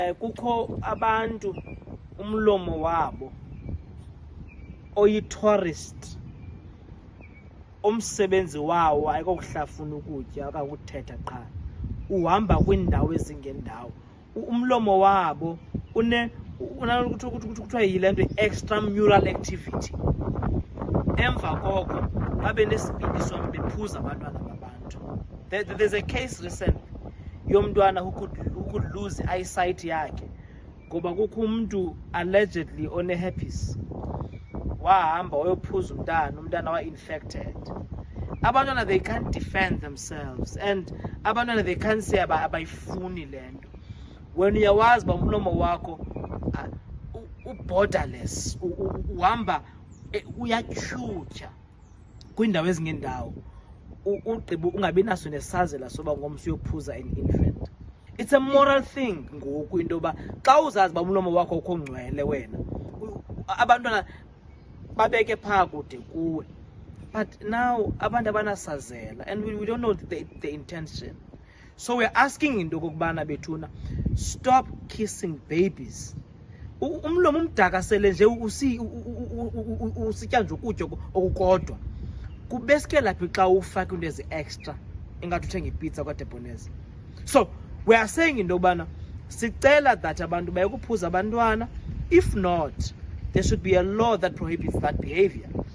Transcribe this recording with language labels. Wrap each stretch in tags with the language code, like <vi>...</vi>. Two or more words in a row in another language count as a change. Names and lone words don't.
<xh>Kukho abantu umlomo wabo oyi-tourist, umsebenzi wawo ayikokuhlafuna ukutya akakuthetha qha, uhamba kwiindawo ezingendawo. Umlomo wabo kuthiwa yile nto</xh> <en>extramural activity.</en> <xh>Emva koko babe nesibindi sombe bephuza abantwana babantu.</xh> <en>There's a case recent yomntwana who could lose eyesight</en> <xh>yakhe ngoba kukho umntu</xh> <en>allegedly one-herpes</en> <xh>wahamba wayophuza umntana wa-infected. Abantwana,</xh> <en>they can't defend themselves, and abantwana, they can't say</en> <xh>abayifuni le nto. When uyawazi uba umlomo wakho u-borderless, uhamba uyatyhutyha kwiindawo ezingendawo, ugqiba ungabi naso nesazela soba ngomso uyophuza</xh> <en>an infant. It's a moral thing</en> <xh>ngoku into yoba xa uzazi uba umlomo wakho ukho ngcwele wena, abantwana babeke phaa kude kuwe.</xh> <en>But now</en> <xh>abantu abanasazela,</xh> <en>and we don't know the intention. So we're asking</en> <xh>into okokubana bethuna,</xh> <en>stop kissing babies.</en> <xh>Umlomo umdakasele nje usitya nje ukutya okukodwa. Kubeske laphi xa ufaka into ezi-extra ingathi uthenga ipizza kwaDeboneza.</xh> <en>So we are saying</en> <xh>into yokubana sicela that abantu bayekuphuza abantwana.</xh> <en>If not, there should be a law that prohibits that behavior.</en>